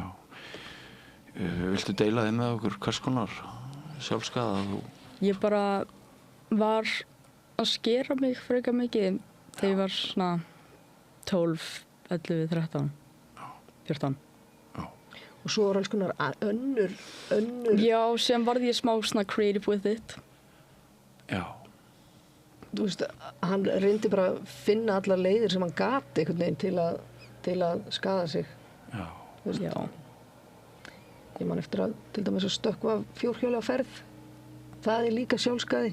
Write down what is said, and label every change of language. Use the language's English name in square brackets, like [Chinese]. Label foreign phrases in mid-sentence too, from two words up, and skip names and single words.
[Icelandic] Viltu deila þið með okkur hvers konar sjálfskaða þú? Ég bara var að skera mig frekar mikið þegar ég var svona 12, 11, 13, 14. Og svo var alls konar önnur. Já, sem varð ég smá svona [English] creative with it. [Icelandic] Já. Þú veist, hann reyndi bara að finna allar leiðir sem hann gat einhvern veginn til að skaða sig. Já. Þú veist, Já. Ég man eftir að til dæmis að stökkva fjórhjóli á ferð. Það er líka sjálfskaði.